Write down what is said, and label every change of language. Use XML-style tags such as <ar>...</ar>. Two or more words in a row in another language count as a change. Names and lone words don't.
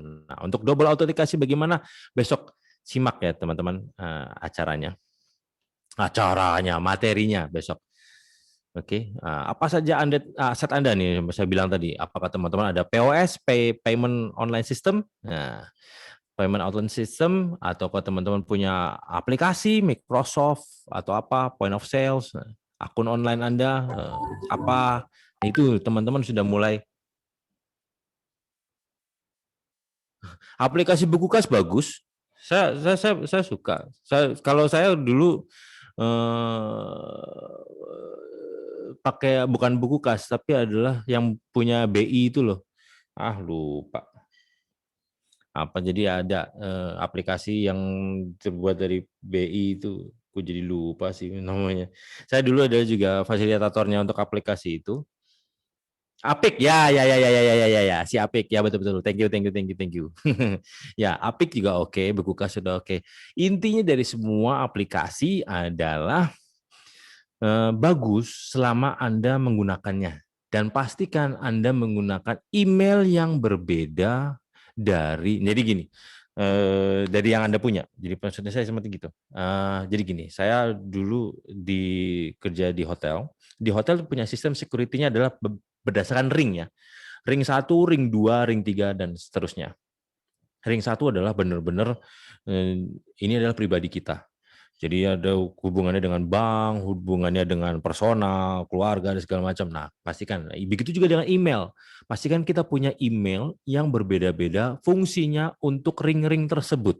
<id>Nah, untuk double autentikasi bagaimana? Besok simak ya teman-teman materinya besok. Oke, apa saja aset Anda nih? Saya bilang tadi, apakah teman-teman ada POS,</id> <en>payment online system?</en> <id>Nah,</id> <en>payment online system,</en> <id>atau kalau teman-teman punya aplikasi Microsoft atau apa,</id> <en>point of sales,</en> <id>akun online Anda apa, itu teman-teman sudah mulai. Aplikasi buku kas bagus, saya suka. Kalau saya dulu pakai bukan buku kas, tapi adalah yang punya BI itu loh. Lupa. Apa jadi ada aplikasi yang terbuat dari BI itu, Aku jadi lupa sih namanya. Saya dulu ada juga fasilitatornya untuk aplikasi itu. Apik, ya, si Apik, ya betul.</id> <en>Thank you.</en> <id>Ya, Apik juga oke, Bukukas sudah oke. Intinya dari semua aplikasi adalah bagus selama Anda menggunakannya. Dan pastikan Anda menggunakan email yang berbeda jadi gini, dari yang Anda punya. Jadi maksudnya saya seperti gitu. Jadi gini, saya dulu kerja di hotel. Di hotel punya sistem security-nya adalah berdasarkan ring ya. Ring 1, ring 2, ring 3, dan seterusnya. Ring 1 adalah benar-benar ini adalah pribadi kita. Jadi ada hubungannya dengan bank, hubungannya dengan personal, keluarga, dan segala macam. Nah, pastikan. Begitu juga dengan email. Pastikan kita punya email yang berbeda-beda fungsinya untuk ring-ring tersebut.</id>